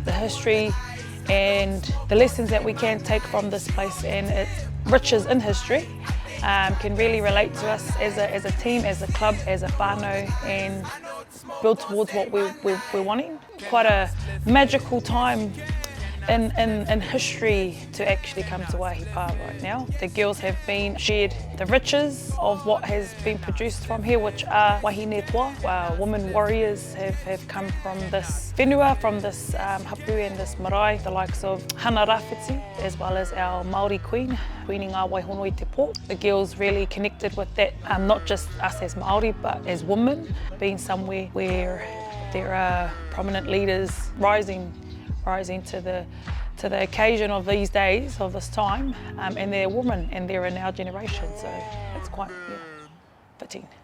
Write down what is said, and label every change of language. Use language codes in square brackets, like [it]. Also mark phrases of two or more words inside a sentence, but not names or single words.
[en] The history and the lessons that we can take from this place and its riches in history can really relate to us as a team, as a club, as a whānau, and build towards what we're wanting. Quite a magical time in history to actually come to Waihi Park right now. The girls have been shared the riches of what has been produced from here, which are [mi] wahine toa. [en] Our women warriors have come from this whenua, from this hapu and this marae, the likes of Hana Rāwhiti, as well as our Māori queen, Queen Ngā Waihono i te pō. The girls really connected with that, not just us as Māori, but as women, being somewhere where there are prominent leaders rising to the occasion of these days, of this time, and they're women and they're in our generation, so it's quite fitting.